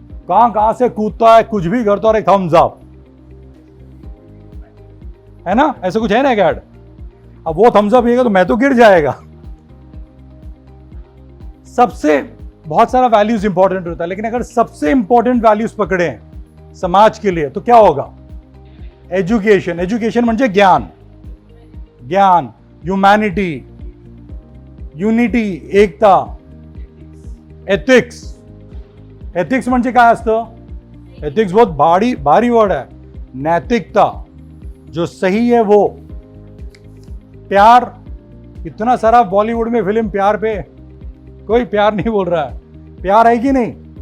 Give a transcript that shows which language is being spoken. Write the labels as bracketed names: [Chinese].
[Hindi] कहां कहां से कूदता है, कुछ भी करता है, और एक थम्स अप, है ना? ऐसा कुछ है ना ऐड? अब वो थम्स अप तो मैं तो गिर जाएगा। सबसे बहुत सारा वैल्यूज इंपॉर्टेंट होता है, लेकिन अगर सबसे इंपॉर्टेंट वैल्यूज पकड़े हैं समाज के लिए तो क्या होगा? [English] Education. [Marathi] एजुकेशन म्हणजे ज्ञान, ज्ञान, ह्युमॅनिटी, युनिटी, एकता, एथिक्स। एथिक्स म्हणजे काय असतं? [Hindi] एथिक्स बहुत भारी वर्ड है। नैतिकता, जो सही है वो। प्यार, इतना सारा बॉलीवुड में फिल्म प्यार पे, कोई प्यार नहीं बोल रहा है। प्यार है कि नहीं?